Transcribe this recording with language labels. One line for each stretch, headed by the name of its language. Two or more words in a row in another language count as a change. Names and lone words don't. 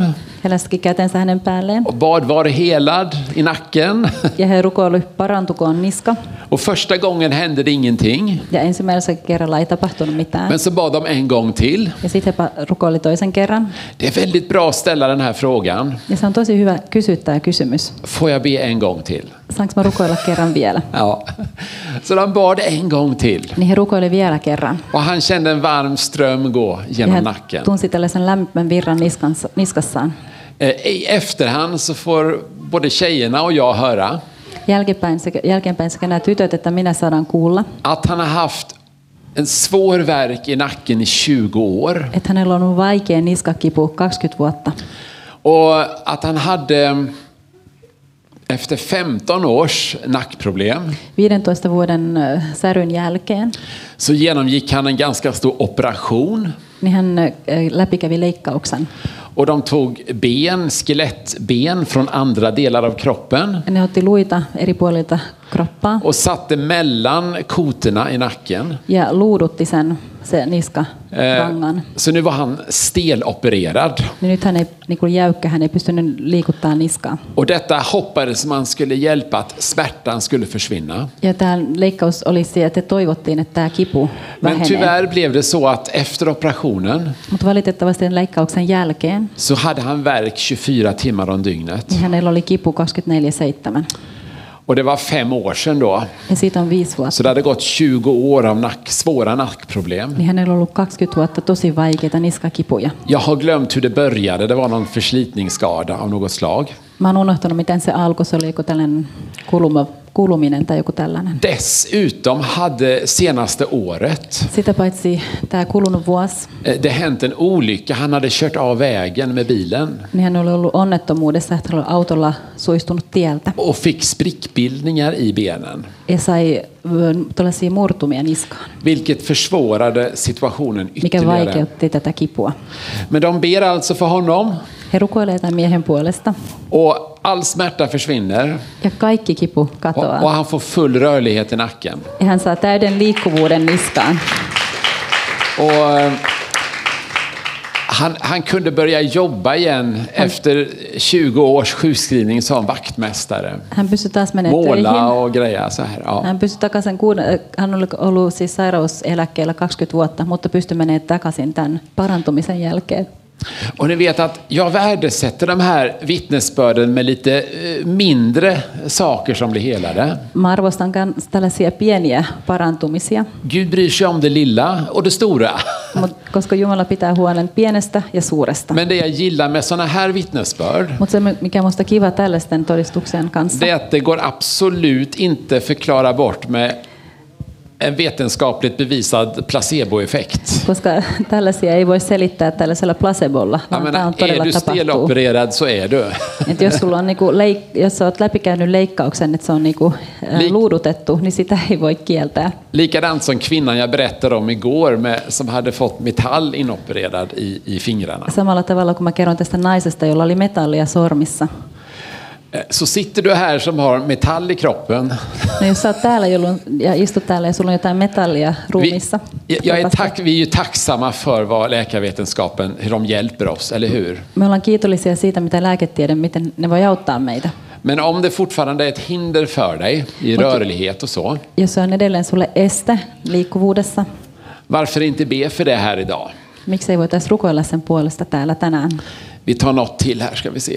Finnish: He laski kätensä hänen päälleen.
Swedish: Och bad var helad i nacken.
Finnish: Ja he rukoili, parantukoon niska.
Swedish: Och första gången hände det ingenting.
Finnish: Ja ensimmäisellä kerralla ei tapahtunut mitään.
Swedish: Men så bad de en gång till.
Finnish: Ja sitten he rukoili toisen kerran.
Swedish: Det är väldigt bra att ställa den här frågan.
Finnish: Ja se on tosi hyvä kysyä tämä kysymys.
Swedish: Får jag be en gång till?
Finnish: Saanko mä rukoilla kerran vielä?
Swedish: Ja. Så de bad en gång till.
Finnish: Niin he rukoili vielä kerran.
Swedish: Och han kände en varm ström gå
Finnish: Ja
Swedish: genom
Finnish: hän
Swedish: nacken.
Finnish: tunsi tällaisen lämpimän virran niskassaan.
Swedish: I efterhand så får både tjejerna och jag höra
Finnish: Jälkeenpäin sekä nämä tytöt että minä saadaan kuulla,
Swedish: att han har haft en svår värk i nacken i 20 år.
Finnish: että hänellä on ollut vaikea niskakipu 20 vuotta.
Swedish: Och att han hade efter 15 års nackproblem
Finnish: 15 vuoden säryn jälkeen
Swedish: så genomgick han en ganska stor operation.
Finnish: niin hän läpikävi leikkauksen.
Swedish: Och de tog skelettben från andra delar av kroppen
Finnish: Ne otti luita eri puolilta kroppaa
Swedish: och satte mellan kotorna i nacken.
Finnish: ja luudutti se niskarangan.
Swedish: Så nu var han stelopererad.
Finnish: Niin nyt hän ei niin kuin jäykkä, hän ei pystynyt liikuttaa niskaa.
Swedish: Och detta hoppades man skulle hjälpa att smärtan skulle försvinna.
Finnish: Ja tämä leikkaus oli se, että toivottiin, että tämä kipu
Swedish: Men
Finnish: vähenee.
Swedish: tyvärr blev det så att efter operationen
Finnish: Mutta valitettavasti den leikkauksen jälkeen
Swedish: så hade han värk 24 timmar om dygnet.
Finnish: niin hänellä oli kipu 24/7.
Swedish: Och det var 5 år sedan då.
Finnish: Ja siitä on 5 vuotta.
Swedish: Så det hade gått 20 år av svåra nackproblem.
Finnish: Niin hänellä on ollut 20 vuotta tosi vaikeita niskakipuja.
Swedish: Jag har glömt hur det började. Det var någon förslitningsskada av något slag.
Finnish: Mä oon unohtanut, miten se alkoi. Se oli joku tällainen kuluminen tai joku tällainen.
Swedish: Dessutom hade senaste året
Finnish: Sitä paitsi tämä kulunut vuosi,
Swedish: det hänt en olycka. Han hade kört av vägen med bilen
Finnish: niin hän oli ollut onnettomuudessa, että hän oli autolla suistunut tieltä.
Swedish: och fick sprickbildningar i benen.
Finnish: Ja sai tällaisia murtumia niskaan,
Swedish: Vilket försvårade situationen
Finnish: mikä
Swedish: ytterligare.
Finnish: vaikeutti tätä kipua.
Swedish: Men de ber alltså för honom
Finnish: He rukoilee tämän miehen puolesta.
Swedish: och all smärta försvinner
Finnish: Ja kaikki kipu katoaa.
Swedish: och han får full rörlighet i nacken.
Finnish: Ja hän saa täyden liikkuvuuden niskaan.
Swedish: Och han kunde börja jobba igen efter 20 års sjukskrivning som vaktmästare.
Finnish: Hän pystyi taas menemään töihin.
Swedish: Måla och greja så här.
Finnish: Ja. Hän pystyi takaisin, hän oli ollut siis sairauseläkkeellä 20 vuotta, mutta pystyi menemään takaisin tämän parantumisen jälkeen.
Swedish: Och ni vet att jag värdesätter de här vittnesbörden med lite mindre saker som blir helade.
Finnish: Mä arvostan tällaisia pieniä parantumisia,
Swedish: Gud bryr sig om det lilla och det stora.
Finnish: koska Jumala pitää huolen pienestä ja suuresta.
Swedish: Men det jag gillar med såna här vittnesbörd,
Finnish: Mutta se, mikä musta kiva tällaisten todistuksien kanssa,
Swedish: det är att det går absolut inte förklara bort med en vetenskapligt bevisad placeboeffekt.
Finnish: koska tällaisia ei voi selittää tällaisella placebolla,
Swedish: Jag
Finnish: vaan tämä on
Swedish: menar, är
Finnish: todella
Swedish: du
Finnish: tapahtuu.
Swedish: stelopererad så är du.
Finnish: Et jos sulla on jos olet läpikäynyt leikkauksen, että se on luudutettu, niin sitä ei voi kieltää.
Swedish: Likadant som kvinnan jag berättade om igår som hade fått metall inopererad i fingrarna.
Finnish: Samalla tavalla kuin mä kerron tästä naisesta, jolla oli metallia sormissa.
Swedish: Så sitter du här som har metall i kroppen.
Finnish: No jos sä oot täällä ja istut täällä ja sulla on jotain metallia ruumissa.
Swedish: Vi är ju tacksamma för vad läkarvetenskapen, hur de hjälper oss, eller hur?
Finnish: Me ollaan kiitollisia siitä, mitä lääketiede, miten ne voi auttaa meitä.
Swedish: Men om det fortfarande är ett hinder för dig i rörlighet och så.
Finnish: Jos se on edelleen sulle este liikkuvuudessa,
Swedish: Varför inte be för det här idag?
Finnish: miksi ei voitaisiin rukoilla sen puolesta täällä tänään?
Swedish: Vi tar något till här ska vi se.